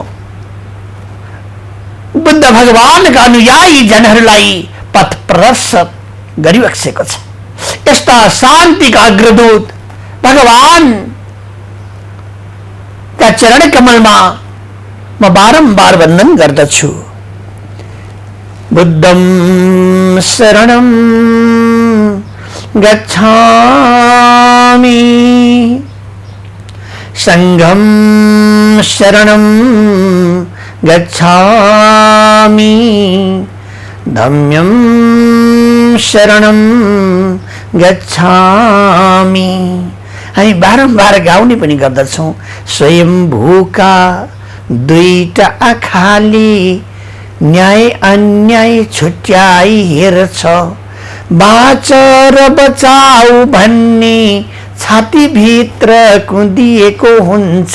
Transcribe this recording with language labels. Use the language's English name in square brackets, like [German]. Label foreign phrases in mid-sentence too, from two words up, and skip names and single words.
[Nepali] बुद्ध भगवानका अनुयायी जनहरूलाई पथ प्रदर्शक गरिबसेको छ। यस्ता शान्तिका अग्रदूत भगवान का चरण कमलमा म बारम्बार वन्दन गर्दछु। [Pali] बुद्धं शरणं गच्छामि, संघं शरणं गच्छामि, धम्मं शरणं गच्छामि। [Nepali] हामी बारम्बार गाउने पनि गर्दछौँ। स्वयम्भूका दुईटा आँखाले न्याय अन्याय छुट्याई हेर्छ, बाँच र बचाऊ भन्ने छातीभित्र कुदिएको हुन्छ।